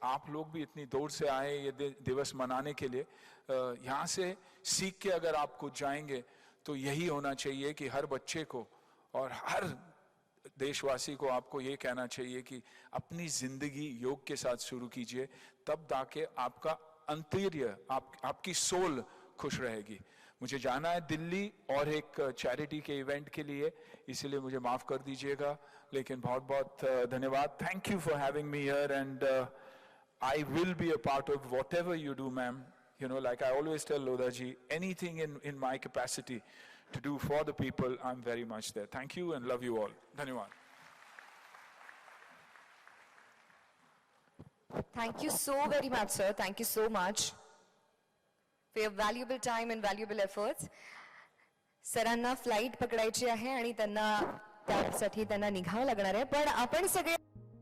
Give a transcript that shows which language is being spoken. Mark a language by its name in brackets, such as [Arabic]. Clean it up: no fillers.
[Hindi] आप लोग भी इतनी दूर से आए ये दिवस मनाने के लिए. यहाँ से सीख के अगर आप कुछ जाएंगे तो यही होना चाहिए कि हर बच्चे को और हर देशवासी को आपको ये कहना चाहिए कि अपनी जिंदगी योग के साथ शुरू कीजिए, तब जाके आपका अंतर्य, आपकी सोल खुश रहेगी. मुझे जाना है दिल्ली और एक चैरिटी के इवेंट के लिए, इसीलिए मुझे माफ कर दीजिएगा, लेकिन बहुत बहुत धन्यवाद. [English] Thank you for having me here and I will be a part of whatever you do ma'am. You know, like I always tell Lodha ji, anything in my capacity to do for the people, I'm very much there. Thank you and love you all. [Hindi] Dhanyawad. [English] Thank you so very much, sir. Thank you so much for your valuable time and valuable efforts. [Marathi] सरांना flight पकडायची आहे आणि त्यांना त्यासाठी त्यांना निघावं लागणार आहे, पण आपण सगळे